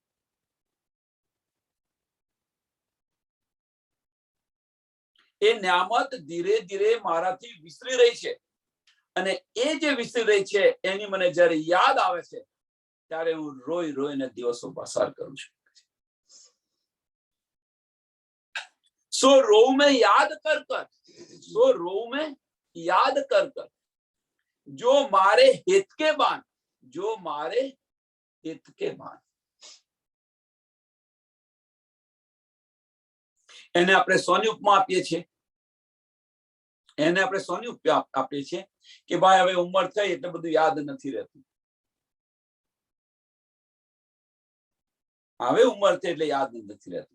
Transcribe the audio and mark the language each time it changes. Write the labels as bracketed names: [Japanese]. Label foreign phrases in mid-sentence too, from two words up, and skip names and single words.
[Gujarati] એ ન્યામત ધીરે ધીરે મારાથી વિસરી રહી છે। અને એ જે વિસરી રહી છે એની મને જ્યારે યાદ આવે છે ત્યારે હું રોઈ રોઈને દિવસો પસાર કરું છું। [Hindi] सो रोऊ में याद कर कर, सो रोऊ में याद कर कर जो मारे हित के बान, जो मारे हित के बान। [Gujarati] એને આપણે સોની ઉપમા આપીએ છીએ, એને આપણે સોની ઉપમા આપીએ છીએ કે ભાઈ હવે ઉંમર થઈ એટલે બધું યાદ નથી રહેતું, હવે ઉંમર થઈ એટલે યાદ નથી રહેતું।